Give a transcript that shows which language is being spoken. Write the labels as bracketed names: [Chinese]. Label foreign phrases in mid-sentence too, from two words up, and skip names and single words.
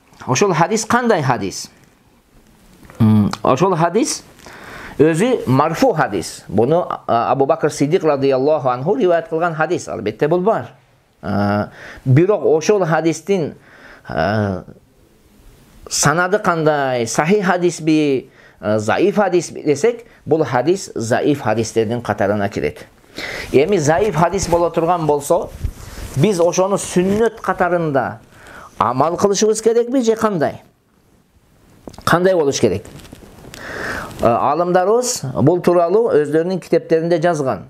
[Kyrgyz] ошол hadis кандай hadis? Ошол hadis өзү марфу hadis. Буну Абу Бакр Сиддик [Arabic] رضي الله عنه [Kyrgyz] риваят кылган hadis. Албетте бул бар. Бирок ошол hadistин санады кандай, сахих hadis би, заиф hadis би десек, бул hadis заиф hadisтердин катарына кирет. Эми заиф hadis боло турган болсо, биз ошону сүннөт катарында амал кылышыбыз керекпи же кандай? Кандай болуш керек? Алымдарыбыз бул тууралуу өздөрүнүн китептеринде жазган.